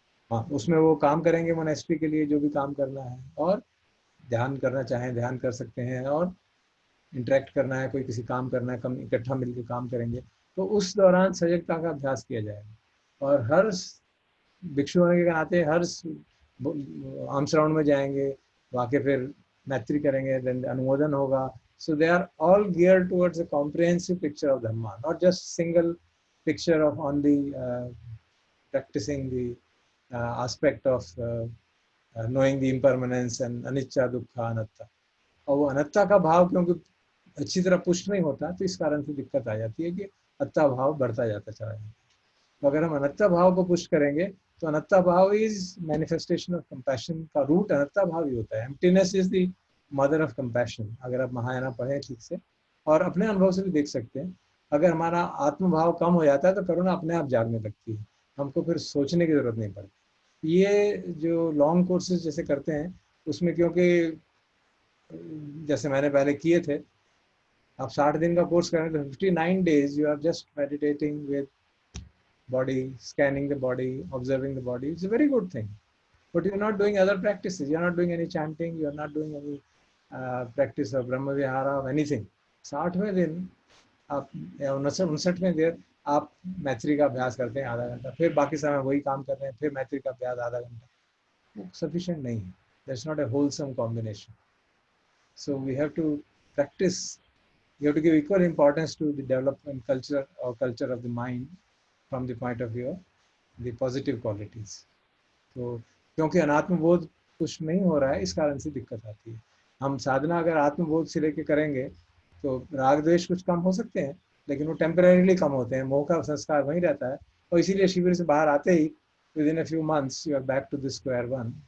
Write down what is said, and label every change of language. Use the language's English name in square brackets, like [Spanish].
[Hindi] हाँ, उसमें वो काम करेंगे मोनेस्ट्री के लिए जो भी काम करना है, और ध्यान करना चाहें ध्यान कर सकते हैं, और इंटरेक्ट करना है, कोई किसी काम करना है, कम इकट्ठा मिलकर काम करेंगे। तो उस दौरान सजगता का अभ्यास किया जाएगा। और हर भिक्षु होने के नाते हर आमश्रवण में जाएंगे, वहाँ के फिर मैत्री करेंगे, देन अनुमोदन होगा। [English] So they are all geared towards a comprehensive picture of Dhamma, not just single picture of only practicing the aspect of knowing the impermanence and anicca, dukkha, anatta। [Hindi] और वो अनत्ता का भाव क्योंकि अच्छी तरह पुष्ट नहीं होता, तो इस कारण से दिक्कत आ जाती है कि अत्ता भाव बढ़ता जाता चला जाता है। तो अगर हम अनत्ता भाव को पुष्ट करेंगे तो अनत्ता भाव [English] is manifestation of compassion [Hindi] का रूट अनत्ता भाव ही होता है। [English] Emptiness is the mother of compassion. [Hindi] अगर आप महायाना पढ़ें ठीक से, और अपने अनुभव से भी देख सकते हैं, अगर हमारा आत्मभाव कम हो जाता है तो करुणा अपने आप जागने लगती है, हमको फिर सोचने की जरूरत नहीं पड़ती। ये जो लॉन्ग कोर्सेज जैसे करते हैं उसमें क्योंकि जैसे मैंने पहले किए थे, आप 60 दिन का कोर्स करें तो [English] 59 days you are just meditating with body, scanning the body, [Hindi] observing the body. [English] It's a very good thing. But you're not doing other practices. You're not doing any chanting. You're not doing any practice of Brahma Vihara or anything. [Hindi] 60वें दिन आप या 59वें दिन आप मैत्री का अभ्यास करते हैं आधा घंटा, फिर बाकी समय वही काम कर रहे हैं, फिर मैत्री का अभ्यास आधा घंटा, वो सफिशिएंट नहीं है. [English] That's not a wholesome combination. So we have to practice. You have to give equal importance to the development culture or culture of the mind from the point of view of the positive qualities. [Hindi] तो क्योंकि अनात्मबोध कुछ नहीं हो रहा है, इस कारण से दिक्कत आती है. हम साधना अगर आत्मबोध से लेके करेंगे तो राग द्वेष कुछ कम हो सकते हैं, लेकिन वो टेम्परेरीली कम होते हैं. मोह का संस्कार वहीं रहता है, और इसीलिए शिविर से बाहर आते ही [English] Within a few months you are back to the square one.